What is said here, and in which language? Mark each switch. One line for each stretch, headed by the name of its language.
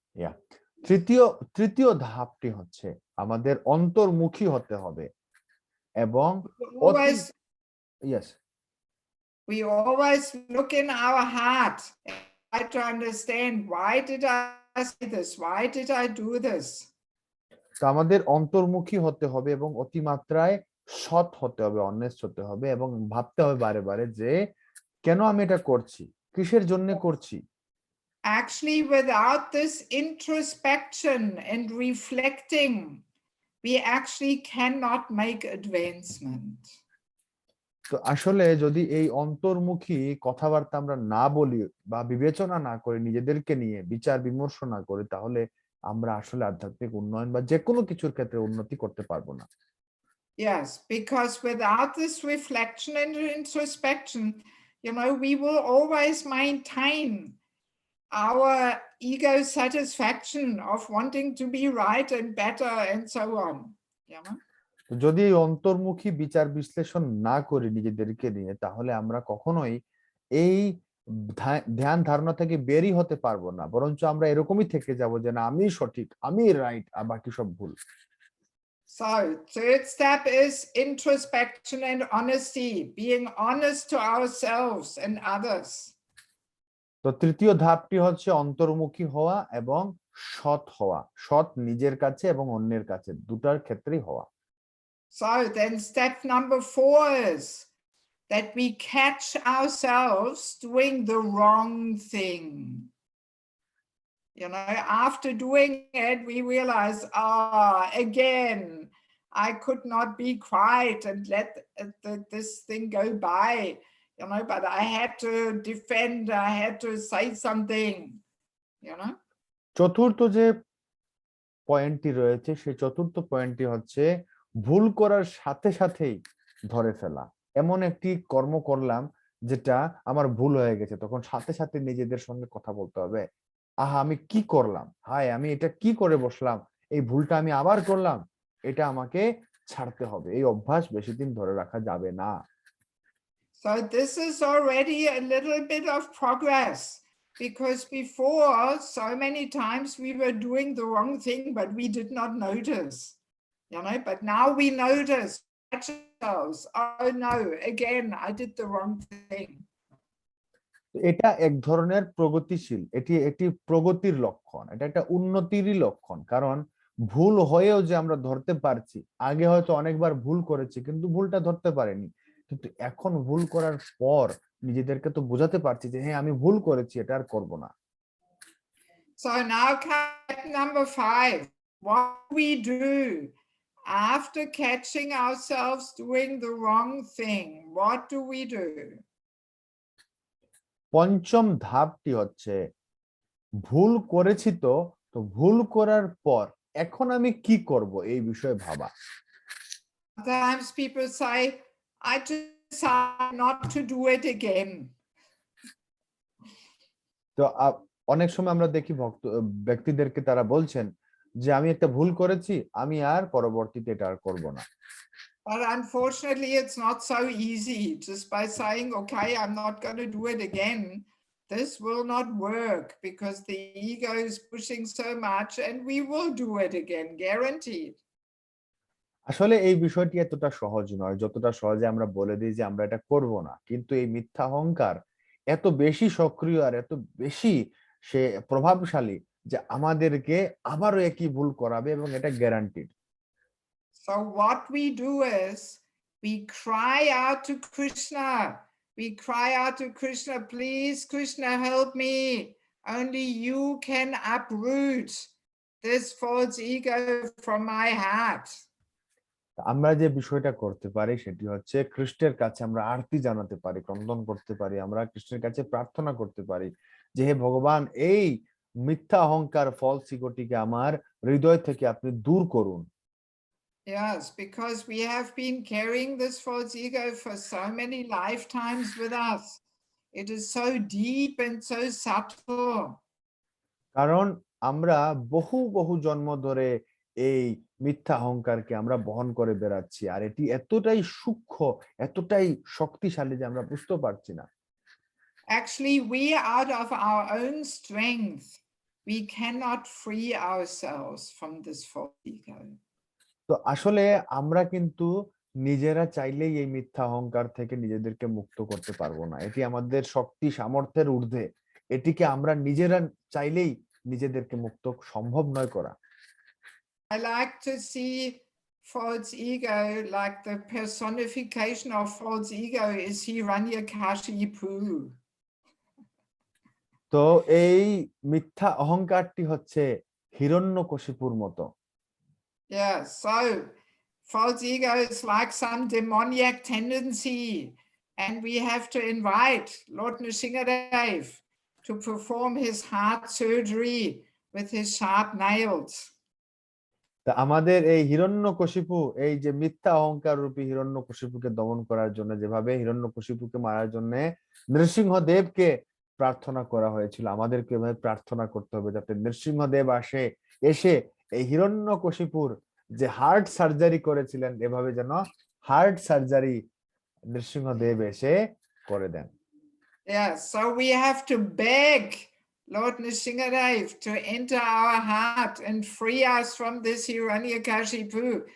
English: Yeah.
Bangla: তৃতীয় ধাপটি হচ্ছে আমাদের অন্তর্মুখী হতে হবে এবং
English: yes, we always look in our heart and try to understand, why did I say this? Why did I do this?
Bangla: তো আমাদের অন্তর্মুখী হতে হবে এবং অতিমাত্রায় সৎ হতে হবে,
English: honest
Bangla: হতে হবে এবং ভাবতে হবে বারে বারে যে কেন আমি এটা করছি, কিসের জন্য করছি।
English: Actually, without this introspection and reflecting, we actually cannot make advancement.
Bangla: তো আসলে যদি এই অন্তর্মুখী কথাবার্তা আমরা না বলি বা বিবেচনা না করি, নিজেদেরকে নিয়ে বিচার বিমর্শ না করি, তাহলে আমরা আসলে আধ্যাত্মিক উন্নয়ন বা যে কোনো কিছুর ক্ষেত্রে উন্নতি করতে পারবো না।
English: Yes, because without this reflection and introspection, you know, we will always maintain our ego satisfaction of wanting to be right and better and so on. Yeah.
Bangla: যদি এই অন্তর্মুখী বিচার বিশ্লেষণ না করি নিজেদেরকে নিয়ে, তাহলে আমরা কখনোই এই ধ্যান ধারণা থেকে বেরই হতে পারবো না, বরঞ্চ আমরা এরকমই থেকে যাব যে না আমি সঠিক, আমি
English: right
Bangla: আর বাকি সব ভুল।
English: So, third step is introspection and honesty, being honest to ourselves and others.
Bangla: তো তৃতীয় ধাপটি হচ্ছে অন্তর্মুখী হওয়া এবং সৎ হওয়া, সৎ নিজের কাছে এবং অন্যের কাছে, দুটার ক্ষেত্রেই হওয়া।
English: So, then step number 4 is that we catch ourselves doing the wrong thing. You know, after doing it, we realize, again, I could not be quiet and let this thing go by, you know, but I had to defend, I had to say something, you know.
Bangla: চতুর্থ যে পয়েন্টটি রয়েছে সেই চতুর্থ পয়েন্টটি হচ্ছে ভুল করার সাথে সাথেই ধরে ফেলা। এমন একটি কর্ম করলাম যেটা আমার ভুল হয়ে গেছে, তখন সাথে সাথে নিজেদের সঙ্গে কথা বলতে হবে, আহা আমি কি করলাম, হায় আমি এটা কি করে বসলাম, এই ভুলটা আমি আবার করলাম, এটা আমাকে ছাড়তে হবে। এই অভ্যাস বেশি দিন ধরে রাখা যাবে না।
English: So this is already a little bit of progress, because before so many times we were doing the wrong thing, but we did not notice, you know, but now we notice ourselves, oh no, again, I did the wrong thing.
Bangla: এটা এক ধরনের প্রগতিশীল, এটি প্রগতির লক্ষণ, এটা একটা উন্নতিরই লক্ষণ। কারণ ভুল হয়েও যে আমরা ধরতে পারছি, আগে হয়তো অনেকবার ভুল করেছি কিন্তু ভুলটা ধরতে পারিনি, কিন্তু এখন ভুল করার পর নিজেদেরকে তো বোঝাতে পারছি যে হ্যাঁ আমি ভুল করেছি, এটা আর করব না।
English: So now number 5, what we do after catching ourselves doing the wrong thing, what do we do?
Bangla: পঞ্চম ধাপটি হচ্ছে ভুল করেছি, তো ভুল করার পর এখন আমি কি করব এই বিষয়ে ভাবা।
English: Sometimes people say, I decide not to do it again.
Bangla: তো অনেক সময় আমরা দেখি ব্যক্তিদেরকে তারা বলছেন যে আমি একটা ভুল করেছি, আমি আর পরবর্তীতে এটা আর করব না।
English: But unfortunately, it's not so easy just by saying, okay, I'm not going to do it again. This will not work because the ego is pushing so much and we will do it again, guaranteed.
Bangla: আসলে এই বিষয়টি এতটা সহজ নয় যতটা সহজে আমরা বলে দিই যে আমরা এটা করব না, কিন্তু এই মিথ্যা অহংকার এত বেশি সক্রিয় আর এত বেশি সে প্রভাবশালী যে আমাদেরকে আবারও একই ভুল করাবে এবং এটা guaranteed.
English: So what we do is we cry out to Krishna. We cry out to Krishna, please, Krishna, help me. Only you can uproot this false ego from my heart.
Bangla: আমরা যে বিষয়টা করতে পারি সেটি হচ্ছে কৃষ্ণের কাছে আমরা আরতি জানাতে পারি, ক্রন্দন করতে পারি, আমরা কৃষ্ণের কাছে প্রার্থনা করতে পারি যে হে ভগবান, এই মিথ্যা অহংকার
English: false ইগোটিকে
Bangla: আমার হৃদয় থেকে আপনি দূর করুন।
English: Yes, because we have been carrying this false ego for so many lifetimes with us. It is so deep and so subtle.
Bangla: কারণ আমরা বহু বহু জন্ম ধরে এই মিথ্যা অহংকারকে আমরা বহন করে বেড়াচ্ছি, আর এটি এতটাই সূক্ষ্ম, এতটাই শক্তিশালী যে আমরা বুঝতে পারছি না।
English: Actually, we out of our own strength, we cannot free ourselves from this false ego.
Bangla: তো আসলে আমরা কিন্তু নিজেরা চাইলেই এই মিথ্যা অহংকার থেকে নিজেদেরকে মুক্ত করতে পারবো না, এটি আমাদের শক্তি সামর্থ্যের ঊর্ধ্বে, এটিকে আমরা নিজেরা চাইলেই নিজেদেরকে মুক্ত সম্ভব নয় করা।
English: I like to see false ego, like the personification of false ego is Hiranyakashipu.
Bangla: তো এই মিথ্যা অহংকারটি হচ্ছে হিরণ্যকশিপুর মতো।
English: Yeah, so false ego is like some demoniac tendency, and we have to invite Lord Nrsingadev to perform his heart surgery with his sharp nails.
Bangla: তা আমাদের এই হিরণ্যকশিপু, এই যে মিথ্যা অহংকার রূপী হিরণ্যকশিপুকে দমন করার জন্য, যেভাবে হিরণ্যকশিপুকে মারার জন্য নৃসিংহদেবকে প্রার্থনা করা হয়েছিল, আমাদেরকে এভাবে প্রার্থনা করতে হবে যাতে নৃসিংহদেব এসে এই হিরণ্যকশিপুর যে
English: heart surgery
Bangla: করেছিলেন, এভাবে যেন হার্ট সার্জারি নৃসিংহদেব এসে করে দেন।
English: Yeah, so we have to beg Lord Nrsingadev to enter our heart and free us from this Hiranyakashipu,